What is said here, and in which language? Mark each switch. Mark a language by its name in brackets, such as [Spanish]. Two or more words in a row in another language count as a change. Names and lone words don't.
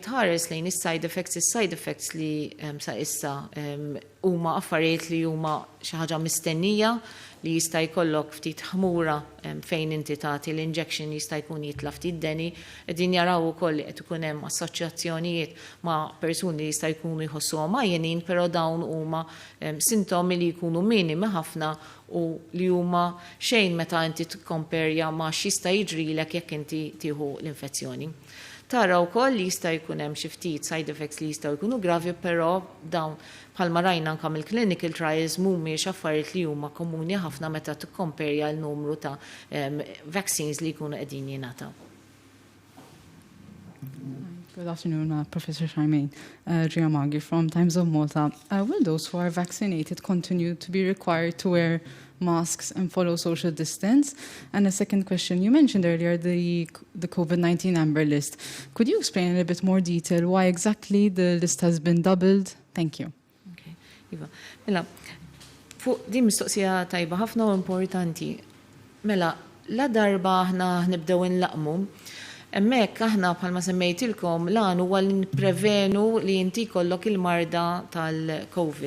[Maltese] tħares lejn is- [English] side effects [Maltese] li sa issa huma affarijiet li huma xi ħaġa mistennija li jista' jkollok ftit ħmura fejn inti tagħti l-injection jista' jkun jitla ftit deni, qegħdin jaraw ukoll li qed ikun hemm assoċjazzjonijiet ma' persuni li jista' jkunu jħossuhom għajjenin, però dawn huma sintomi li jkunu minimi ħafna u li huma xejn meta inti tikkomperja ma' x'jista' jiġrilek jekk inti tieħu l-infezzjoni. Tara wkoll li jista' jkun hemm xi ftit [English] side effects [Maltese] li jistgħu jkunu gravi, però dawn bħalma rajna anke mill- [English] clinical trials [Maltese] mhumiex affarijiet li huma komuni ħafna meta tikkomperja l-numru ta' vaccines li jkunu qegħdin jingħataw. [English] Good afternoon, Professor Charmaine. Giamaghi from Times of Malta. Will those who are vaccinated continue to be required to wear masks and follow social distance? And a second question, you mentioned earlier the COVID-19 amber list. Could you explain in a bit more detail why exactly the list has been doubled? Thank you. [Maltese] Okay. Iva. Mela, fuq din mistoqsija tajba ħafna u importanti. Mela, la darba aħna nibdew inlaqmu, hemmhekk aħna bħalma semmejtilkom lan huwa li nipprevenu li inti jkollok il-marda tal-COVID.